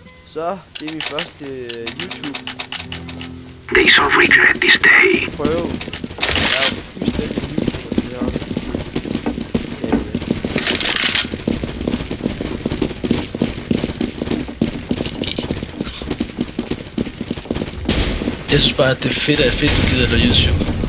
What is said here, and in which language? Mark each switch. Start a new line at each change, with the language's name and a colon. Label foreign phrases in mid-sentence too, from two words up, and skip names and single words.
Danish: Så, det er min første YouTube.
English: They shall regret this day.
Danish: Prøve. Jeg er jo fuldstændig ny på det her. Jeg synes bare, at det er fedt, du gider dig YouTube.